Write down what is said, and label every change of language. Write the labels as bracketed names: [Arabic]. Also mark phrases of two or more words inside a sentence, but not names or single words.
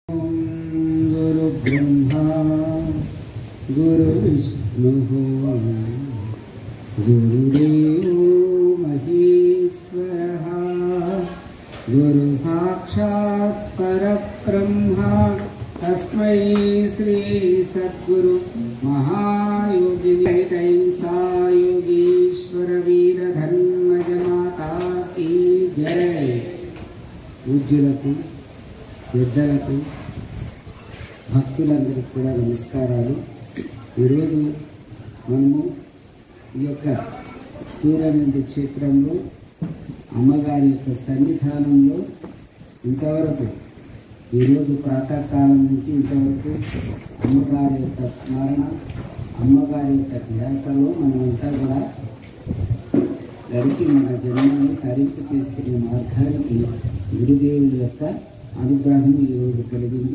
[Sanskrit] गुरु ब्रह्मा गुरु विष्णु गुरुदेवो महेश्वरः गुरु साक्षात् परब्रह्मा तस्मै श्री सद्गुरु महायोगिनी तैंसा योगीश्वर वीर धर्मज [Hindi] माता की जय। [Telugu] पूज्युలకు పెద్దలకు భక్తులందరికీ కూడా నమస్కారాలు। ఈరోజు మనము ఈ యొక్క సూర్యనంది క్షేత్రంలో అమ్మగారి యొక్క సన్నిధానంలో ఇంతవరకు ఈరోజు ప్రాతకాలం నుంచి ఇంతవరకు అమ్మగారి యొక్క స్మరణ, అమ్మగారి యొక్క ధ్యాసలో మనమంతా కూడా గడిపి మన జన్మని తరింపు చేసుకునే మార్గానికి గురుదేవుడి యొక్క అనుగ్రహం ఈరోజు కలిగింది।